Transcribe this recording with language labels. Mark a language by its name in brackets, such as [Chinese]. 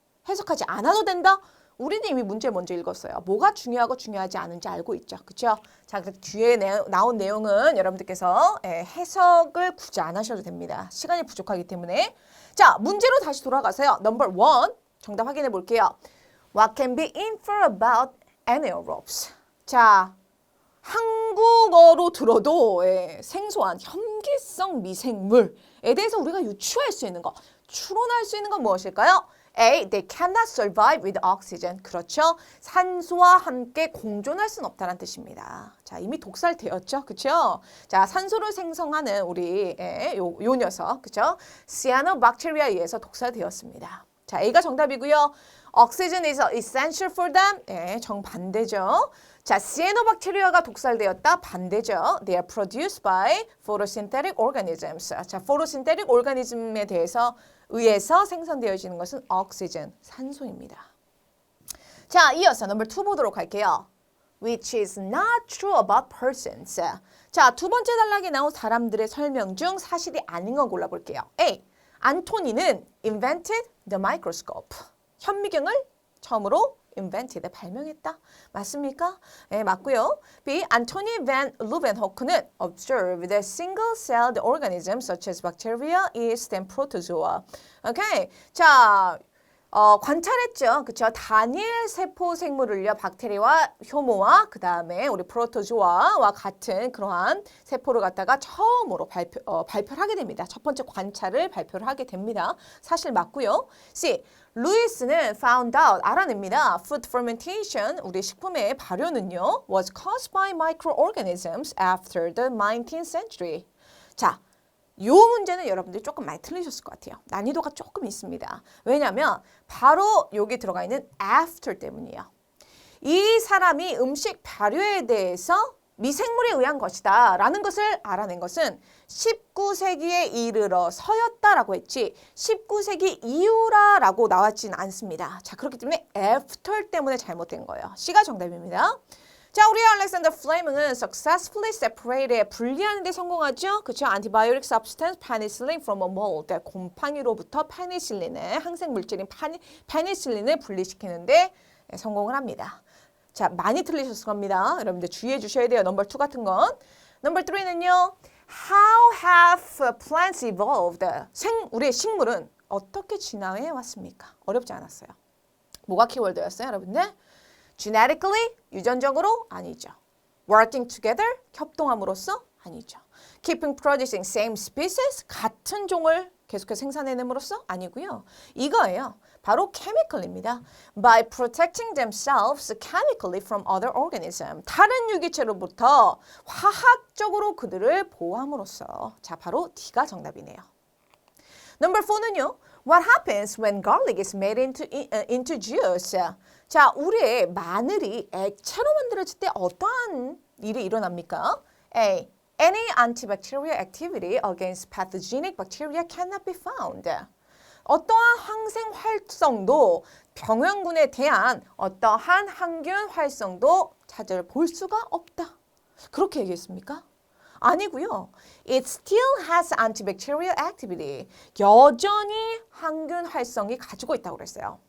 [Korean] 해석하지 않아도 된다? 우리는 이미 문제를 먼저 읽었어요. 뭐가 중요하고 중요하지 않은지 알고 있죠. 그렇죠? 자, 그래서 뒤에 나온 내용은 여러분들께서 해석을 굳이 안 하셔도 됩니다. 시간이 부족하기 때문에. 자, 문제로 다시 돌아가세요. [English] Number 1. [Korean] 정답 확인해 볼게요. [English] What can be inferred about anaerobes? [Korean] 자, 한국어로 들어도 생소한 혐기성 미생물에 대해서 우리가 유추할 수 있는 거, 추론할 수 있는 건 무엇일까요? [English] A. They cannot survive with oxygen. [Korean] 그렇죠. 산소와 함께 공존할 수는 없다는 뜻입니다. 자, 이미 독살되었죠. 그렇죠? 자, 산소를 생성하는 우리 요 녀석, 그렇죠? 시아노박테리아에 의해서 독살되었습니다. 자, A가 정답이고요. [English] Oxygen is essential for them. [Korean] 정반대죠. 자, 시아노박테리아가 독살되었다. 반대죠. [English] They are produced by photosynthetic organisms. [Korean] 자, [English] photosynthetic organism [Korean] 에 의해서 생성되어지는 것은 oxygen, 산소입니다. 자, 이어서 넘버 2 보도록 할게요. [English] Which is not true about persons. [Korean] 자, 두 번째 단락에 나온 사람들의 설명 중 사실이 아닌 건 골라볼게요. [English] A. [Korean] 안토니는 [English] invented the microscope. [Korean] 현미경을 처음으로 invented, 발명했다. 맞습니까? 네, 맞고요. B. [English] 안토니 반 루벤호크는 observed the single-celled organisms such as bacteria, yeast, and protozoa. [Korean] 오케이. 자, 관찰했죠. 그쵸? 단일 세포 생물을요, 박테리아와 효모와 그 다음에 우리 프로토조아와 같은 그러한 세포를 갖다가 처음으로 발표를 하게 됩니다. 첫 번째 관찰을 발표를 하게 됩니다. 사실 맞고요. C. 루이스는 [English] found out, [Korean] 알아냅니다. [English] Food fermentation, [Korean] 우리 식품의 발효는요, [English] was caused by microorganisms after the 19th century. [Korean] 자, 요 문제는 여러분들이 조금 많이 틀리셨을 것 같아요. 난이도가 조금 있습니다. 왜냐하면 바로 여기 들어가 있는 after 때문이에요. 이 사람이 음식 발효에 대해서 미생물에 의한 것이다 라는 것을 알아낸 것은 19세기에 이르러서였다라고 했지 19세기 이후라라고 나왔지는 않습니다. 자, 그렇기 때문에 after 때문에 잘못된 거예요. C가 정답입니다. 자, 우리 알렉산더 플레밍은 [English] successfully separated, [Korean] 분리하는 데 성공하죠. 그렇죠? [English] antibiotic substance penicillin from a mold. [Korean] 곰팡이로부터 페니실린의 항생 물질인 페니실린을 분리시키는데 성공을 합니다. 자, 많이 틀리셨을 겁니다. 여러분들 주의해 주셔야 돼요. 넘버 2 같은 건. 넘버 3는요. [English] How have plants evolved? [Korean] 우리의 식물은 어떻게 진화해 왔습니까? 어렵지 않았어요. 뭐가 키워드였어요, 여러분들? Genetically, 유전적으로? 아니죠. [English] Working together, [Korean] 협동함으로써? 아니죠. [English] Keeping producing same species, [Korean] 같은 종을 계속해서 생산해냄으로써? 아니고요. 이거예요. 바로 chemical입니다. [English] By protecting themselves chemically from other organisms. [Korean] 다른 유기체로부터 화학적으로 그들을 보호함으로써. 자, 바로 D가 정답이네요. [English] Number 4는요. What happens when garlic is made into juice? [Korean] 자, 우리의 마늘이 액체로 만들어질 때 어떠한 일이 일어납니까? [English] A. Any antibacterial activity against pathogenic bacteria cannot be found. [Korean] 어떠한 항생 활성도 병원군에 대한 어떠한 항균 활성도 찾아볼 수가 없다. 그렇게 얘기했습니까? 아니고요. [English] It still has antibacterial activity. [Korean] 여전히 항균 활성이 가지고 있다고 그랬어요.